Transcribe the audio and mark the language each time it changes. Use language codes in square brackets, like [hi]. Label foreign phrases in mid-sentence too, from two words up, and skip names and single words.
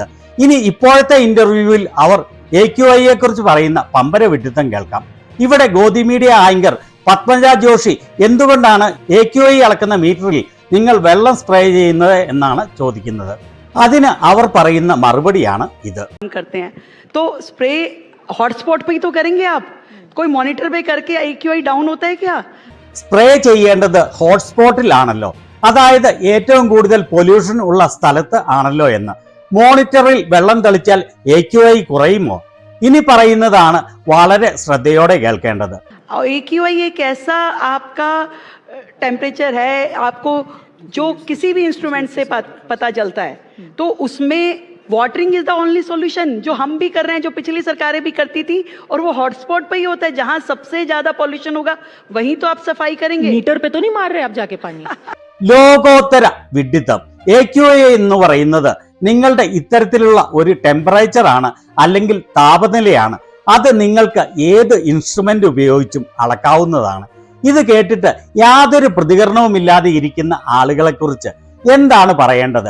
[ml] ഇനി ഇപ്പോഴത്തെ ഇന്റർവ്യൂവിൽ അവർ AQI കുറിച്ച് പറയുന്ന പമ്പര വിഡ്ഢിത്തം കേൾക്കാം. ഇവിടെ ഗോദി മീഡിയ ആങ്കർ പത്മജ ജോഷി എന്തുകൊണ്ടാണ് AQI അളക്കുന്ന മീറ്ററിൽ നിങ്ങൾ വെള്ളം സ്പ്രേ ചെയ്യുന്നത് എന്നാണ് ചോദിക്കുന്നത്. അതിന് അവർ പറയുന്ന മറുപടിയാണ് ഇത്. [hi] तो स्प्रे हॉटस्पॉट पे ही तो करेंगे आप, कोई मॉनिटर पे करके AQI डाउन होता है क्या? [ml] സ്പ്രേ ചെയ്യേണ്ടത് ഹോട്ട്സ്പോട്ടിലാണല്ലോ, അതായത് ഏറ്റവും കൂടുതൽ പൊല്യൂഷൻ ഉള്ള സ്ഥലത്ത് ആണല്ലോ എന്ന്. മോണിറ്ററിൽ വെള്ളം തെളിച്ചാൽ AQI കുറയുമോ? ഇനി പറയുന്നതാണ് വളരെ ശ്രദ്ധയോടെ കേൾക്കേണ്ടത്. [hi] AQI एक ऐसा आपका टेम्परेचर है, आपको जो किसी भी इंस्ट्रूमेंट से पता चलता है, तो उसमें [en] watering is the only solution, [hi] जो हम भी कर रहे हैं, जो पिछली सरकारें भी करती थी, और वो हॉटस्पॉट पे ही होता है. जहां सबसे ज्यादा पॉल्यूशन होगा वहीं तो आप सफाई करेंगे. मीटर पे तो नहीं मार रहे आप जाके पानी. [ml] ലോകോത്തര വിഡ്ഢിത്തം. AQI എന്ന് പറയുന്നത് നിങ്ങളുടെ ഇത്തരത്തിലുള്ള ഒരു ടെമ്പറേച്ചർ ആണ്, അല്ലെങ്കിൽ താപനിലയാണ്. അത് നിങ്ങൾക്ക് ഏത് ഇൻസ്ട്രുമെന്റ് ഉപയോഗിച്ചും അളക്കാവുന്നതാണ്. ഇത് കേട്ടിട്ട് യാതൊരു പ്രതികരണവുമില്ലാതെ ഇരിക്കുന്ന ആളുകളെ കുറിച്ച് എന്താണ് പറയേണ്ടത്?